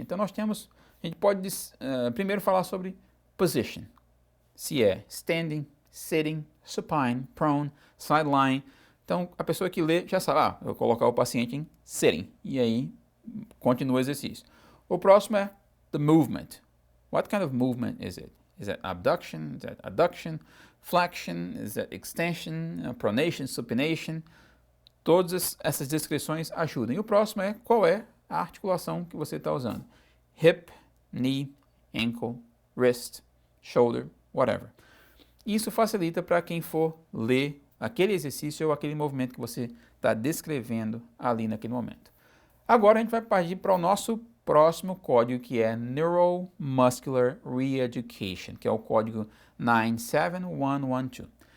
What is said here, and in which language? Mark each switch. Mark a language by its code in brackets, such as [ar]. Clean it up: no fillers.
[pt] Então, a gente pode primeiro falar sobre position. Se é standing, sitting, supine, prone, sideline. Então, a pessoa que lê já sabe, eu vou colocar o paciente em sitting. E aí, continua o exercício. O próximo é [en] the movement. What kind of movement is it? Is that abduction? Is that adduction? Flexion? Is that extension? Pronation? Supination? [pt] Todas essas descrições ajudam. E o próximo é qual é a articulação que você está usando. [en] Hip, knee, ankle, wrist, shoulder, whatever. [pt] Isso facilita para quem for ler aquele exercício ou aquele movimento que você está descrevendo ali naquele momento. Agora a gente vai partir para o nosso próximo código, que é Neuromuscular Reeducation, que é o código 97112.